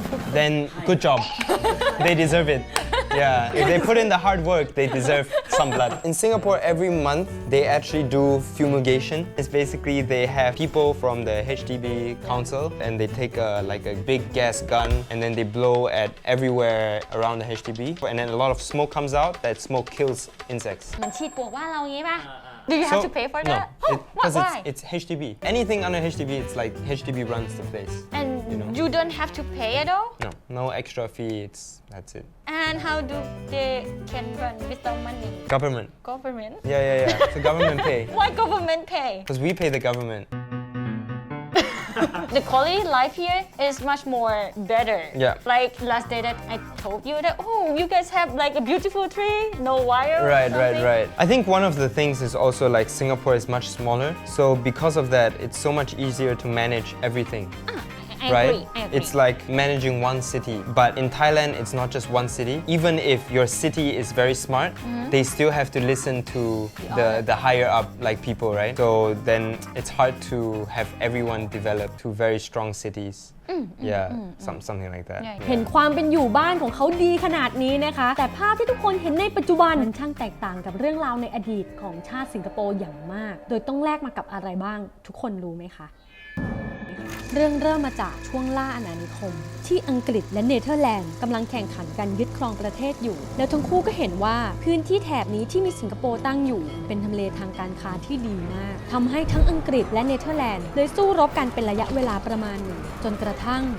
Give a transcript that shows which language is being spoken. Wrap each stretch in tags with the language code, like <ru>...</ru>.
<en>Then good job. They deserve it. Yeah, if they put in the hard work, they deserve some blood. In Singapore, every month they actually do fumigation. It's basically they have people from the HDB council and they take like a big gas gun and then they blow at everywhere around the HDB. And then a lot of smoke comes out. That smoke kills insects.</en> <th>เหมือนฉีดปลวกบ้านเราอย่างงี้ป่ะ</th> <en>Do you have to pay for no, that? because Why? it's HDB. Anything under HDB, it's like HDB runs the place. And you know. you don't have to pay at all? No extra fee. That's it. And how do they can run without money? Government. Government? Yeah. So government pay. Why government pay? Because we pay the government. The quality life here is much more better. Yeah. Like last day that I told you that, oh, you guys have like a beautiful tree, no wire. or something. Right. I think one of the things is also like Singapore is much smaller. So because of that, it's so much easier to manage everything. I Right? agree. It's like managing one city. But in Thailand, it's not just one city. Even if your city is very smart, they still have to listen to the higher up like people, right? So then it's hard to have everyone develop to very strong cities. Yeah, something like that. Yeah.</en> <th>เห็นความเป็นอยู่บ้านของเขาดีขนาดนี้นะคะ แต่ภาพที่ทุกคนเห็นในปัจจุบันมันช่างแตกต่างกับเรื่องราวในอดีตของชาติสิงคโปร์อย่างมาก โดยต้องแลกมากับอะไรบ้าง ทุกคนรู้ไหมคะ เรื่องเริ่มมาจากช่วงล่าอาณานิคม ที่อังกฤษและเนเธอร์แลนด์กำลังแข่งขันกันยึดครองประเทศอยู่ แล้วทั้งคู่ก็เห็นว่าพื้นที่แถบนี้ที่มีสิงคโปร์ตั้งอยู่ เป็นทำเลทางการค้าที่ดีมากทำให้ทั้งอังกฤษและเนเธอร์แลนด์เลยสู้รบกันเป็นระยะเวลาประมาณหนึ่งจนกระทั่ง</th>